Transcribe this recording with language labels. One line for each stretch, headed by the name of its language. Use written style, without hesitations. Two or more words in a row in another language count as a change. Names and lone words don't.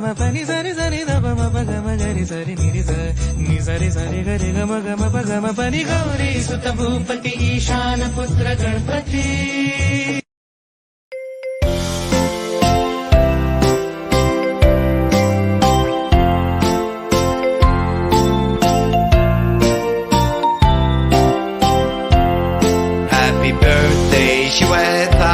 Hindi: पनि सरि सरि दपम पगम गरि सरि निरि नि सरि सरि गरि गम गम पगम पनि गौरी सुत भूपति ईशान पुत्र गणपति।
English: Happy birthday, Shweta.